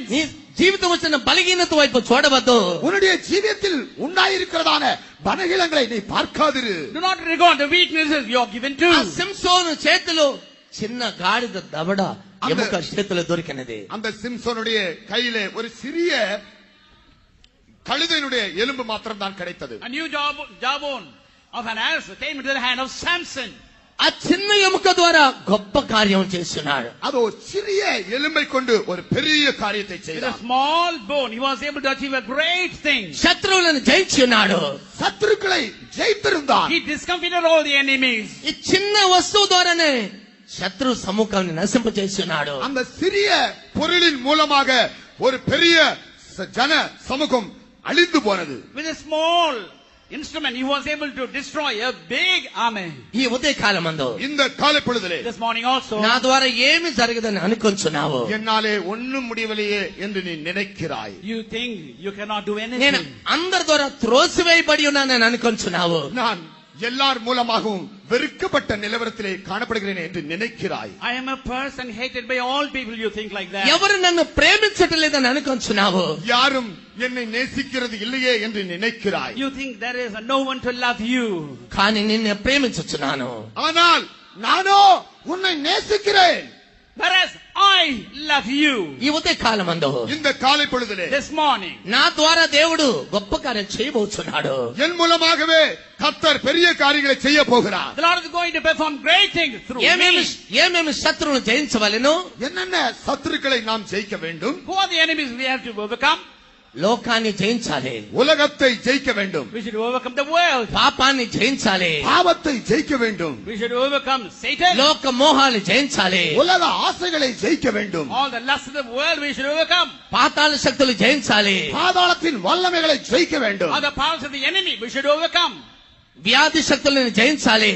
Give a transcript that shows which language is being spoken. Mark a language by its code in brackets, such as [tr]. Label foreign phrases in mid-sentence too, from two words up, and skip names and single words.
[te] నీ జీవితం వచ్చిన బలహీనత వైపు చూడవద్దు. [ta] உன்னுடைய ஜீவியத்தில் உண்டாயிருக்கிறதான பலகீனங்களை நீ பார்க்காதிரு. [en] Do not regard the weaknesses you are given [te] ఆ [en] to. [te] సింసోను చేతిలో చిన్న గాడిద దవడ ఎముక చేతిలో దొరికినది. [ta] அந்த சிம்சோனுடைய கையிலே ஒரு சிறிய கழுதையினுடைய எலும்பு மாத்திரம் தான் கிடைத்தது. [en] A new jawbone of an ass came into the hand of Samson. [te] ఆ చిన్న ఎముక ద్వారా గొప్ప కార్యం చేస్తున్నాడు. [ta] அது ஒரு சிறிய எலும்பை கொண்டு ஒரு பெரிய காரியத்தை [en] With a [ta] செய்தார். [en] small bone, he was able to achieve a great thing. [te] శత్రువులను జయించి ఉన్నాడు. [ta] சத்துருக்களை ஜெயித்திருந்தார். [en] He discomfited all the enemies. [te] ఈ చిన్న వస్తువు ద్వారానే శత్రు సముఖాన్ని నశింపచేస్తున్నాడు. [ta] அந்த சிறிய பொருளின் மூலமாக ஒரு பெரிய ஜன சமூகம் அழிந்து போனது. [en] With a small instrument, he was able to destroy a big army. [te] ఈ ఉదయకాలమందు [ta] இந்த காலை பொழுதிலே [en] This morning also, [te] నా ద్వారా ఏమి జరగదని అనుకుంటున్నావు? [ta] என்னாலே ஒண்ணும் முடியவில்லையே என்று நீ நினைக்கிறாய். [en] you think you cannot do [te] నేను [en] anything. [te] అందరి ద్వారా త్రోసివేయబడి ఉన్నానని అనుకుంటున్నావు? [ta] நான் எல்லார் மூலமாகவும் வெறுக்கப்பட்ட நிலவரத்திலே காணப்படுகிறேன் என்று நினைக்கிறாய். [en] I am a person hated by all people, you think like that. [te] ఎవరు నన్ను ప్రేమించటం లేదని అనుకుంటున్నావు? [ta] யாரும் என்னை நேசிக்கிறது இல்லையே என்று நினைக்கிறாய். [en] You think there is no one to love you. [te] కానీ నిన్ను ప్రేమించుచున్నాను. [ta] ஆனால் நானோ உன்னை நேசிக்கிறேன். [en] Whereas I love you. [te] ఈ ఉదయకాలమందు [ta] இந்த காலை பொழுதிலே [en] This morning, [te] నా ద్వారా దేవుడు గొప్ప కార్యం చేయబోతున్నాడు. [ta] என் மூலமாகவே கர்த்தர் பெரிய காரியங்களை செய்ய போகிறார். [en] the Lord is going to perform great things through [te] ఏమేమి [en] me. [te] ఏమేమి శత్రువును జయించవలెను? [ta] என்னென்ன சத்துருக்களை நாம் ஜெயிக்க வேண்டும்? [en] Who are the enemies we have to overcome? [te] లోకాన్ని జయించాలి, [ta] உலகத்தை ஜெயிக்க வேண்டும். [en] We should overcome the world. [te] పాపాన్ని జయించాలి, [ta] பாவத்தை ஜெயிக்க வேண்டும். [en] We should overcome Satan. [te] లోక మోహాలు జయించాలి, [ta] உலக ஆசைகளை ஜெயிக்க வேண்டும். [en] All the lusts of the world we should overcome. [te] పాతాళ శక్తులు జయించాలి, [ta] பாதாளத்தின் வல்லமைகளை ஜெயிக்க வேண்டும். [en] All the powers of the enemy we should overcome. [te] వ్యాధి శక్తులను జయించాలి.